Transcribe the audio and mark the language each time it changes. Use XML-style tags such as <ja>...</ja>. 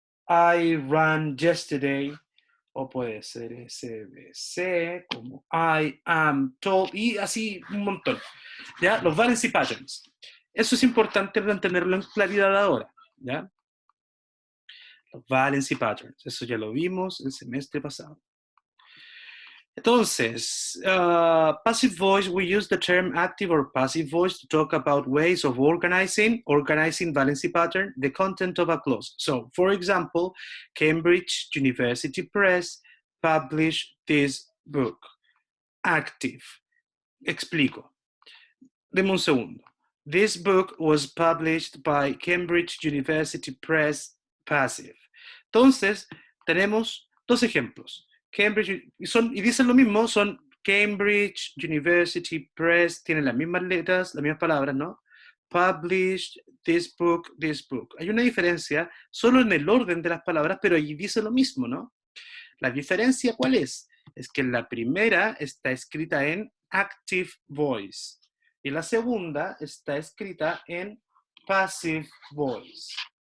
<en>I ran yesterday,</en> <es>o puede ser SBC, como</es> <en>I am told,</en> <es>y así un montón. ¿Ya? Los valency patterns. Eso es importante mantenerlo en claridad ahora. ¿Ya? Los valency patterns. Eso ya lo vimos el semestre pasado. Entonces,</es> <en>passive voice, we use the term active or passive voice to talk about ways of organizing valency pattern, the content of a clause. So, for example, Cambridge University Press published this book. Active.</en> <es>Explico. Deme un segundo.</es> <en>This book was published by Cambridge University Press, passive.</en> <es>Entonces, tenemos dos ejemplos. Cambridge, y dicen lo mismo, son Cambridge University Press, tienen las mismas letras, las mismas palabras, ¿no?</es> <en>Published, this book, this book.</en> <es>Hay una diferencia solo en el orden de las palabras, pero allí dice lo mismo, ¿no? La diferencia, ¿cuál es? Es que la primera está escrita en active voice y la segunda está escrita en passive voice.</es>